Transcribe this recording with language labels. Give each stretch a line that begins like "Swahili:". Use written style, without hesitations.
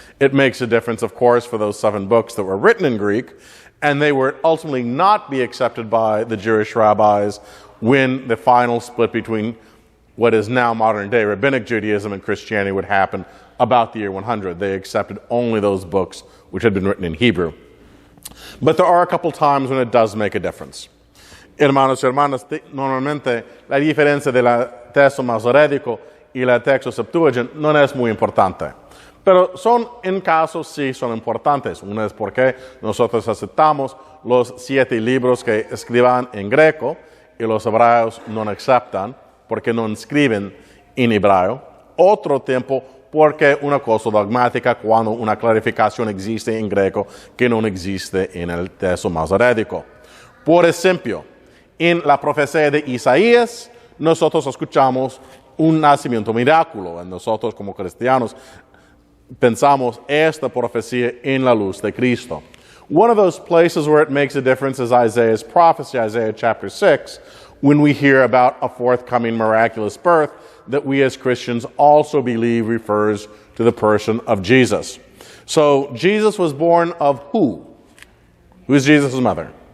English: It makes a difference, of course, for those 7 books that were written in Greek, and they would ultimately not be accepted by the Jewish rabbis when the final split between what is now modern-day Rabbinic Judaism and Christianity would happen about the year 100. They accepted only those books which had been written in Hebrew. But there are a couple times when it does make a difference.
Spanish: Hermanos y hermanas, normalmente la diferencia del texto masorético y el texto Septuagint no es muy importante. Pero en casos sí son importantes. Una es porque nosotros aceptamos los 7 libros que escriban en greco y los hebreos no aceptan porque no escriben en hebreo. Otro tiempo porque una cosa dogmática cuando una clarificación existe en greco que no existe en el texto masorético. Por ejemplo, en la profecía de Isaías, nosotros escuchamos un nacimiento milagro. Nosotros como cristianos pensamos esta profecía en la luz de Cristo.
English: One of those places where it makes a difference is Isaiah's prophecy, Isaiah chapter 6, when we hear about a forthcoming miraculous birth that we as Christians also believe refers to the person of Jesus. So Jesus was born of who? Who is Jesus' mother?